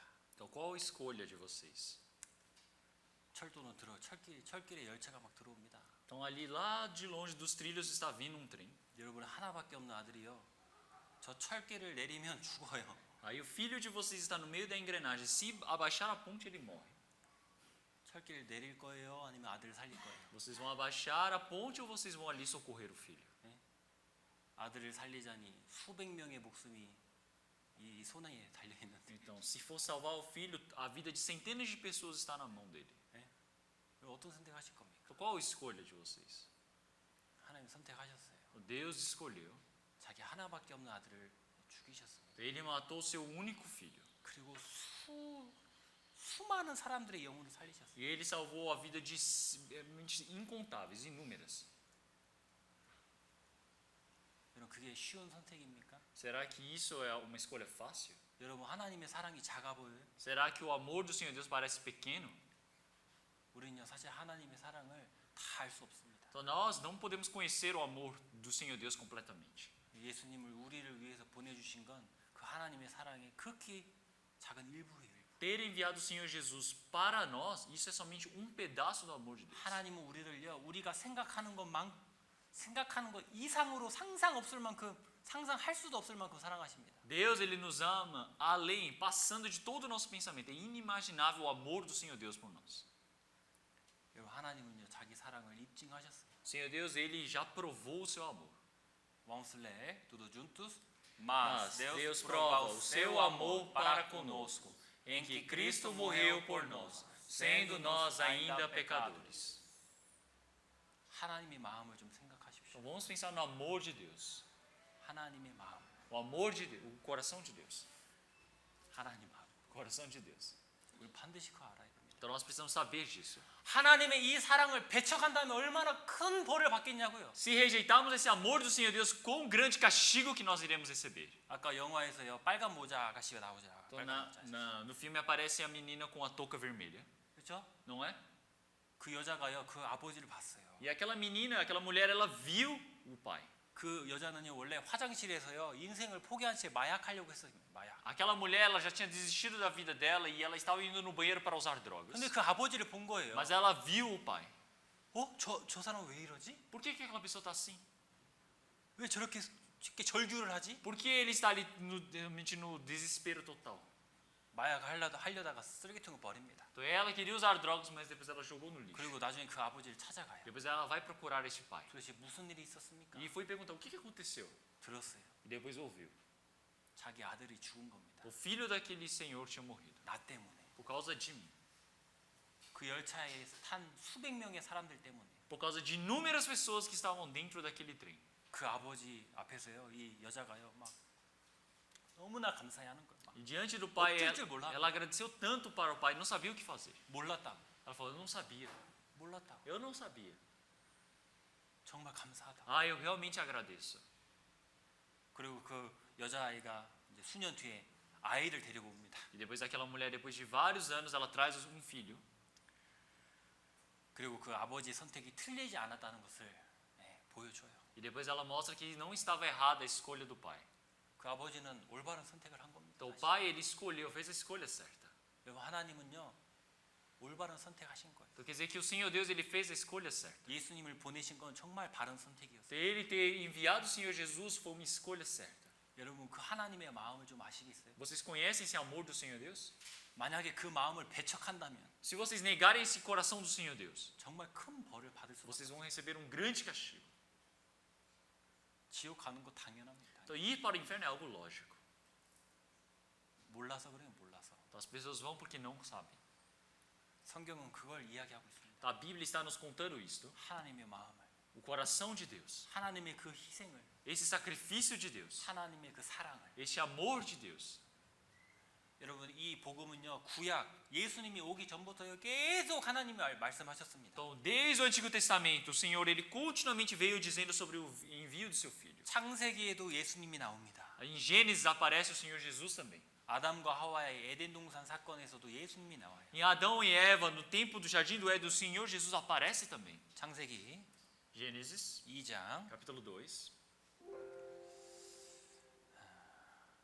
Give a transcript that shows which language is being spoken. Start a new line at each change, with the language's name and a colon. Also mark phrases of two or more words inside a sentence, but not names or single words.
Portuguese: Então, qual a escolha de vocês?
Korean: 철도는 철길에 열차가 막 들어옵니다.
Portuguese: Então, ali lá de longe dos trilhos está vindo um trem.
Korean: 여러분 하나밖에 없는 아들이요. 저 철길을 내리면 죽어요.
Portuguese: Aí o filho de vocês está no meio da engrenagem. Se abaixar a ponte, ele morre.
Korean: 철길 내릴 거예요? 아니면 아들을 살릴 거예요?
Portuguese: Vocês vão abaixar a ponte ou vocês vão ali socorrer o filho?
Korean: 아들을 살리자니 수백 명의 목숨이 이 손에 달려 있는데
Portuguese: Então, se for salvar o filho, a vida de centenas de pessoas está na mão dele.
Korean: 어떤 선택하실 겁니까?
Portuguese: Então, qual a escolha de vocês?
Korean: 하나님 선택하셨어요.
Portuguese: Deus escolheu.
Korean: 자기 하나밖에 없는 아들을 죽이셨습니다.
Portuguese: Ele matou seu único filho.
Korean: 그리고 수많은 사람들의 영혼을 살리셨어요.
Portuguese: E ele salvou a vida de incontáveis, inúmeras.
Korean: 여러분 그게 쉬운 선택입니까?
Portuguese: Será que isso é uma escolha fácil?
Korean: 여러분 하나님의 사랑이 작아 보여요?
Portuguese: Será que o amor do Senhor Deus parece pequeno?
Korean: 우리는요 사실 하나님의 사랑을 다 알 수 없습니다.
Portuguese: Então nós não podemos conhecer o amor do Senhor Deus completamente.
Korean: 예수님을 우리를 위해서 보내주신 건 그 하나님의 사랑의 극히 작은 일부예요.
Portuguese: Ter enviado o Senhor Jesus para nós, isso é somente um pedaço do amor de Deus.
Korean: 하나님은 우리를요 우리가 생각하는 것 이상으로 상상 없을 만큼 상상할 수도 없을 만큼 사랑하십니다.
Portuguese: Deus, ele nos ama além, passando de todo o nosso pensamento. É inimaginável o amor do Senhor Deus por nós.
Korean: 여러분 하나님은요 자기 사랑을 입증하셨어요.
Portuguese: O Senhor Deus, ele já provou o seu amor. Vamos ler tudo juntos. Mas Deus prova o seu amor para conosco, em que Cristo morreu por nós, sendo nós ainda pecadores.
Korean: 하나님의 마음을 좀 생각하십시오.
Portuguese: Então vamos pensar no amor de Deus.
Korean: 하나님의 마음,
Portuguese: O amor de Deus, o coração de Deus.
Korean: 하나님 마음.
Portuguese: O coração de Deus.
Korean: 우리 반드시 그거 알아야 됩니다.
Portuguese: Então nós precisamos saber disso.
Korean: 하나님의 이 사랑을 배척한다면 얼마나 큰 벌을 받겠냐고요.
Portuguese: Se rejeitarmos esse amor do Senhor Deus, quão grande castigo que nós iremos receber.
Korean: 아까 영화에서요 빨간 모자 아가씨가 나오잖아.
Portuguese: Então,
Korean: 빨간 모자.
Portuguese: no filme aparece a menina com a touca vermelha,
Korean: 그렇죠?
Portuguese: não é?
Korean: 그 여자가요 그 아버지를 봤어요.
Portuguese: E aquela menina, aquela mulher, ela viu o pai.
Korean: 그 여자는요 원래 화장실에서요 인생을 포기한 채 마약하려고 했어요. 마약.
Portuguese: Aquela mulher, ela já tinha desistido da vida dela e ela estava indo no banheiro para usar drogas.
Korean: 근데 그 아버지를 본 거예요.
Portuguese: Mas ela viu o pai.
Korean: 저 사람 왜 이러지?
Portuguese: Por que aquela pessoa está assim?
Korean: 왜 저렇게 쉽게 절규를 하지?
Portuguese: Por que ele está ali realmente no desespero total?
Korean: 마약 하려다가 쓰레기통에 버립니다.
Portuguese: Então ela queria usar drogas, mas depois ela jogou no lixo.
Korean: 그리고 나중에 그 아버지를 찾아가요.
Portuguese: Depois ela vai procurar esse pai.
Korean: 도대체 무슨 일이 있었습니까?
Portuguese: E foi perguntar o que aconteceu.
Korean: 들었어요.
Portuguese: E depois ouviu.
Korean: 자기 아들이 죽은 겁니다.
Portuguese: O filho daquele senhor tinha morrido.
Korean: 나 때문에.
Portuguese: Por causa de mim.
Korean: 그 열차에 탄 수백 명의 사람들 때문에.
Portuguese: Por causa de inúmeras pessoas que estavam dentro daquele trem.
Korean: 그 아버지 앞에서요 이 여자가요 막 너무나 감사해하는 거예요. 막
Portuguese: E diante do pai,
Korean: 어쩔 줄 몰라.
Portuguese: ela agradeceu tanto para o pai, não sabia o que fazer.
Korean: 몰랐다고.
Portuguese: Ela falou, eu não sabia.
Korean: 몰랐다고.
Portuguese: Eu não sabia.
Korean: 정말 감사하다.
Portuguese: Ah, eu realmente agradeço.
Korean: 그리고 그 여자아이가 이제 수년 뒤에 아이를 데리고 옵니다.
Portuguese: E depois aquela mulher, depois de vários anos, ela traz um filho.
Korean: 그리고 그 아버지의 선택이 틀리지 않았다는 것을 보여줘요.
Portuguese: E depois ela mostra que não estava errada a escolha do pai.
Korean: 그 아버지는 올바른 선택을 한 겁니다.
Portuguese: Então o pai, ele escolheu, fez a escolha certa.
Korean: 여러분 하나님은요 올바른 선택하신 거예요.
Portuguese: Então quer dizer que o Senhor Deus, ele fez a escolha certa.
Korean: 예수님을 보내신 건 정말 바른 선택이었어요.
Portuguese: Então, ele ter enviado o Senhor Jesus foi uma escolha certa.
Korean: 여러분 그 하나님의 마음을 좀 아시겠어요?
Portuguese: Vocês conhecem esse amor do Senhor Deus?
Korean: 만약에 그 마음을 배척한다면
Portuguese: Se vocês negarem esse coração do Senhor Deus,
Korean: 정말 큰 벌을 받을 수
Portuguese: vocês
Korean: 있어요.
Portuguese: vão receber um grande castigo.
Korean: 지옥 가는 거 당연합니다.
Portuguese: Então ir para o inferno é algo lógico.
Korean: 몰라서 그래요, 몰라서.
Portuguese: Então, as pessoas vão porque não sabem.
Korean: 성경은 그걸 이야기하고 있습니다.
Portuguese: Então, a Bíblia está nos contando isto.
Korean: 하나님의 마음을,
Portuguese: O coração de Deus.
Korean: 하나님의 그 희생을,
Portuguese: Esse sacrifício de Deus.
Korean: 하나님의 그 사랑을.
Portuguese: Este amor de Deus.
Korean: 여러분 이 복음은요 구약 예수님이 오기 전부터 계속 하나님이 말씀하셨습니다.
Portuguese: Então, desde o Antigo Testamento, o Senhor, ele continuamente veio dizendo sobre o envio de seu filho.
Korean: 창세기에도 예수님이 나옵니다.
Portuguese: Em Gênesis aparece o Senhor Jesus também.
Korean: 아담과 하와의 에덴 동산 사건에서도 예수님이 나와요.
Portuguese: Em Adão e Eva, no tempo do jardim do Éden, o Senhor Jesus aparece também.
Korean: 창세기
Portuguese: Gênesis,
Korean: 2장
Portuguese: capítulo 2,
Korean: 17절에